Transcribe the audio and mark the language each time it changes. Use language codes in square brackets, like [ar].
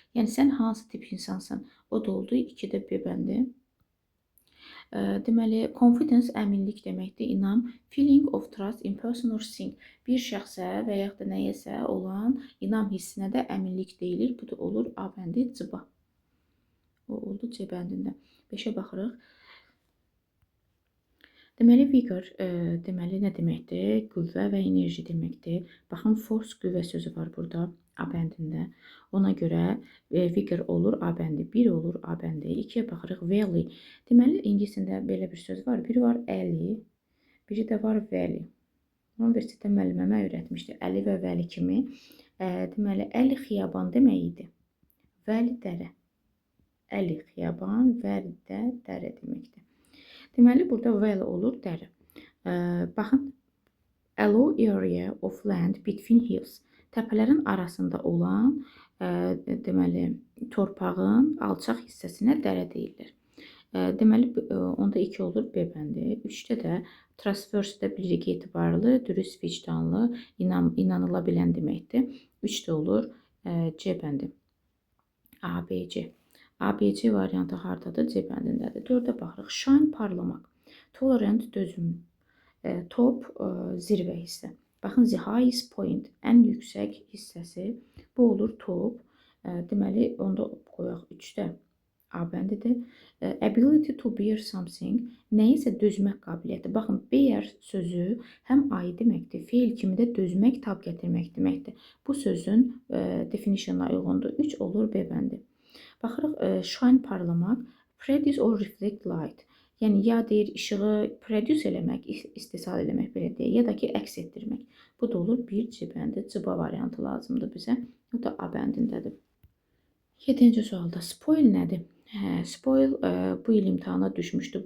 [az] Yəni, sən hansı tip insansın? O da oldu 2-də B bəndi. Deməli, confidence, əminlik deməkdir, inam. [en] Feeling of trust in person or thing. [az] Bir şəxsə və yaxud da nəyəsə olan inam hissinə də əminlik deyilir. Bu da olur A bəndi, C-ba. O oldu C bəndində. 5-ə baxırıq. Deməli, vigor, deməli, nə deməkdir? Qüvvə və enerji deməkdir. Baxın, force, qüvvə sözü var burada, A bəndində. Ona görə vigor olur A bəndi, 1 olur A bəndi. 2-yə baxırıq, valley. Deməli, ingiliscəsində belə bir söz var. Biri var əli, biri də var valley. Universitetdə müəllimə öyrətmişdi. Əli və vəli kimi. Deməli, əli xiyaban demək idi. Vəli dərə. Əli xiyaban, vəli də dərə deməkdir. Deməli, burada valley olur dərə. Baxın, [en] allow area of land between hills. [az] Təpələrin arasında olan, deməli, torpağın alçaq hissəsinə dərə deyilir. Deməli, onda 2 olur B bəndi. 3-də də trustworthy bilirik etibarlı, dürüst, vicdanlı, inanıla bilən deməkdir. 3-də olur C bəndi. ABC. ABC variantı hardadır? C bəndindədir. 4-də baxırıq. Shine, parlamaq. Tolerant, dözüm. Top, zirvə hissə. Baxın, [en] the highest point, [az] ən yüksək hissəsi. Bu olur top. Deməli, onda qoyaq 3-də A bəndidir. [en] Ability to bear something, [az] nəyisə dözmək qabiliyyəti. Baxın, bear sözü həm ayı deməkdir, feil kimi də dözmək, tab gətirmək deməkdir. Bu sözün definitionına uyğundur. 3 olur B bəndi. Baxırıq, shine, parlamaq, [en] produce or reflect light. [az] Yəni, ya deyir, işığı produce eləmək, istehsal eləmək belə deyək, ya da ki, əks etdirmək. Bu da olur 1 C bəndi, C-ba variantı lazımdır bizə. Bu da A A bəndindədir. 7-ci sualda spoil nədir? Spoil bu il imtahana düşmüşdü.